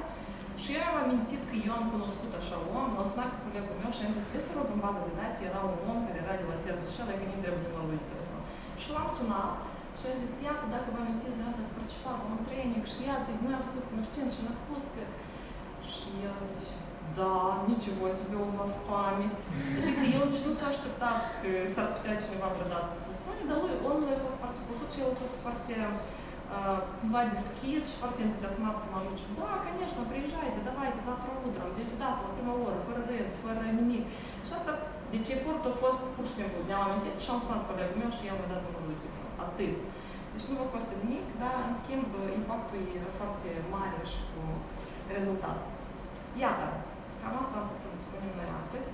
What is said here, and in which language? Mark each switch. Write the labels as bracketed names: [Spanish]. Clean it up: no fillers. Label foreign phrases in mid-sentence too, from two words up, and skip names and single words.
[Romanian] Și eu am amintit că eu am cunoscut așa om, l-am sunat pe colegul meu și am zis că te rog în baza de date era un om care era de la serviciu și dacă nu trebuie numărul de telefon. Și l-am sunat și am zis, iată, dacă vă amintiți de asta, ați participat la un training și iată, noi am făcut cunoștință și mi-ați spus că... Și el zice, da, [Russian] ничего себе у вас память. [Romanian] Adică el nici nu s-a așteptat că s-ar putea cineva vreodată să sune, dar lui, omul a fost foarte plăcut și el a fost foarte cumva deschis și foarte entuziasmat să mă ajut. Și, da, [Russian] конечно, приезжайте, давайте, завтра утром, [Romanian] deci dată, la prima oră, fără rând, fără nimic. Și asta, deci efortul a fost pur și simplu, ne-am amintit și am sunat colegul meu și el mi-a dat numărul de telefon. Atât. Deci nu vă costă nimic, dar în schimb impactul e foarte mare și cu rezultat. Iată, cam asta am putut să vă spunem noi astăzi.